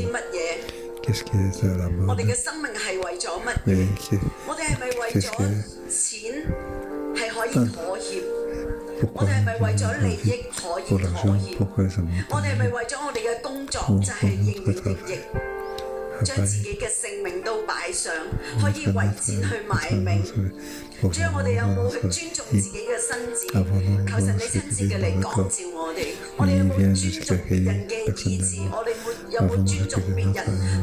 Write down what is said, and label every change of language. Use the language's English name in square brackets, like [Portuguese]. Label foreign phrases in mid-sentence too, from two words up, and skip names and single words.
[French] Qu'est-ce qui est de la mode? Mais qu'est-ce qui est... Pourquoi on vit pour l'argent? Pourquoi ça monte? Pour notre travail. [Cantonese] 將自己嘅性命都擺上，可以為錢去賣命。主啊，我哋有冇去尊重自己嘅身子？求神你親自嘅嚟光照我哋。我哋有冇尊重別人嘅意志？我哋有冇尊重別人？